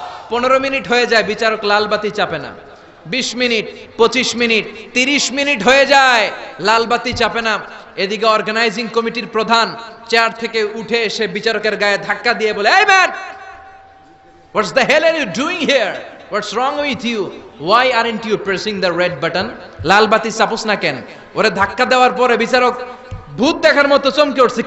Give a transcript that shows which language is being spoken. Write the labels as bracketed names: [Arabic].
[Bangla] 15 minute হয়ে যায়, বিচারক লালবাতি চাপে না। 20 মিনিট, 25 মিনিট, 30 মিনিট হয়ে যায়, লালবাতি চাপে না। এদিকে অর্গানাইজিং কমিটির প্রধান চেয়ার থেকে উঠে এসে বিচারকের গায়ে ধাক্কা দিয়ে বলে, এই [English] Man, what's the hell are you doing here? What's wrong with you? Why aren't you pressing the red button? [Bangla] লাল বাতি চাপোস না কেন? ওরে ধাক্কা দেওয়ার পরে বিচারক ভূত দেখার মতো চমকে উঠছে।